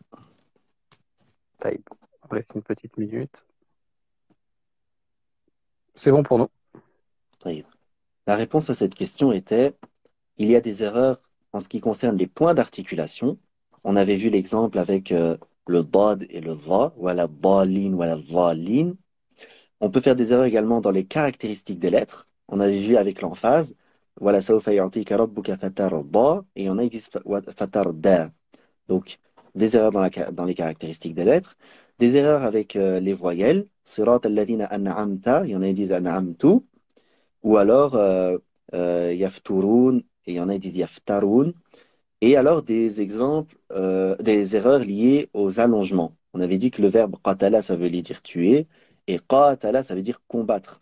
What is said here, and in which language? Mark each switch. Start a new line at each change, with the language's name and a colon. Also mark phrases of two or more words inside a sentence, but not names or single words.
French: Taïb. On reste une petite minute. C'est bon pour nous. Taïb. La réponse à cette question était, il y a des erreurs en ce qui concerne les points d'articulation. On avait vu l'exemple avec le dad et le dha,
Arabic: ولا الضالين، ولا الضالين.
French: On peut faire des erreurs également dans les caractéristiques des lettres. On avait vu avec l'emphase,
Arabic: ولسوف يعطيك ربك فترضى,
French: et il y en a qui disent
Arabic: فترضى.
French: Donc, des erreurs dans les caractéristiques des lettres. Des erreurs avec les voyelles.
Arabic: صراط الذين أنعمت,
French: il y en a qui disent an'amtu. Ou alors yafturun, et il y en a qui disent yaftarun. Et alors des exemples, des erreurs liées aux allongements. On avait dit que le verbe qatala, ça veut dire tuer, et qatala, ça veut dire combattre.